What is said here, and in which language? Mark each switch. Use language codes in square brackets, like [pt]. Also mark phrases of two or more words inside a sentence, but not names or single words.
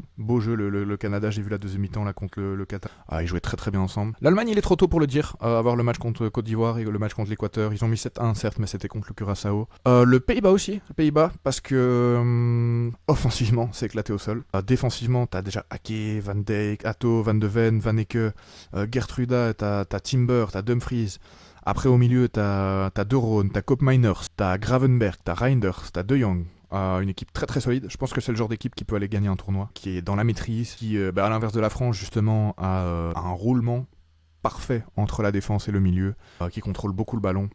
[fr] Beau jeu, le Canada, j'ai vu la deuxième mi-temps là contre le Qatar. Ils jouaient très très bien ensemble. L'Allemagne, il est trop tôt pour le dire, avoir le match contre Côte d'Ivoire et le match contre l'Équateur. Ils ont mis 7-1 certes, mais c'était contre le Curaçao. Le Pays-Bas aussi, parce que offensivement, c'est éclaté au sol. Défensivement, t'as déjà Ake, Van Dijk, Atto, Van de Ven, Van Ecke, Gertruda, t'as Timber, t'as Dumfries. Après, au milieu, t'as De Roon, t'as Koopmeiners, t'as Gravenberg, t'as Reinders, t'as De Jong. Une équipe très très solide. Je pense que c'est le genre d'équipe qui peut aller gagner un tournoi, qui est dans la maîtrise, qui, à l'inverse de la France, justement, a un roulement parfait entre la défense et le milieu, qui contrôle beaucoup le ballon.